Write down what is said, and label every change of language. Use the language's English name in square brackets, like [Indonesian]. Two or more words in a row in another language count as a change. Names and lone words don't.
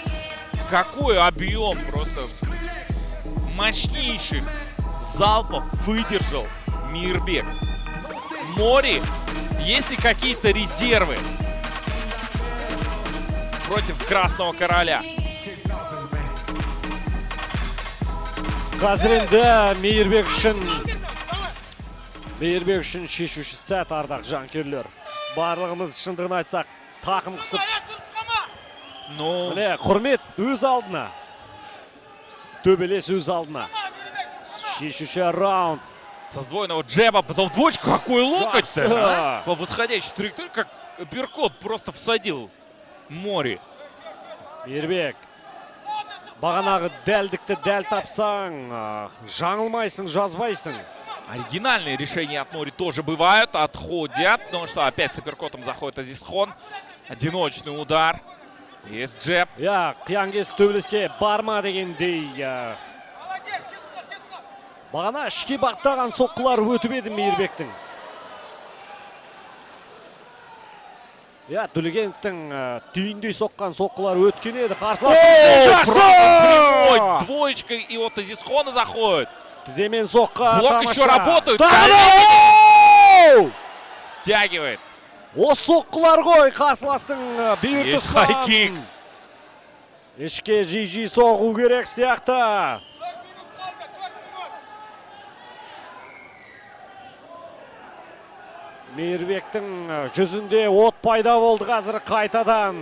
[Russian] Какой объем просто мощнейших залпов выдержал Мейірбек. Мори, есть ли какие-то резервы против Красного Короля? [Kazakh] Қазір енді Мейірбек үшін шешуші сәт, ардақ жанкүйерлер. Барлығымыз шындығын айтсақ, тақым қысып. Міне, құрмет өз алдына. Төбелес өз алдына. Шешуші раунд. [Russian] Со сдвоенного джеба, потом двоечка. Какой локоть-то, а? По восходящей траектории, как перкот просто всадил Мори. [Kazakh] Мейірбек. Бағанағы дәлдікті дәл тапсаң, жаңылмайсың, жазбайсың. [Russian] Оригинальные решения от Мори тоже бывают. Отходят. Ну что, опять с апперкотом заходит Азизхон. Одиночный удар. Есть джеб. [Kazakh] Қиян-кесік төбелеске барма дегендей. Бағана ішке бақтаған соққылар өтіп еді Мейірбектің. Төлегеновтың түйіндей соққан соққылар өткен еді. Жақсы! [Russian] Двоечка, и вот Азизхона заходит. [Kazakh] Тіземен соққа. [Russian] Блок еще работают. Стягивает. [Kazakh] Осы соққылар ғой қарсыластың бүйір [Russian] Есть хайкик. [Kazakh] Ішке жи-жи соғу керек сияқты. Мейірбектің жүзінде от пайда болды қазір қайтадан.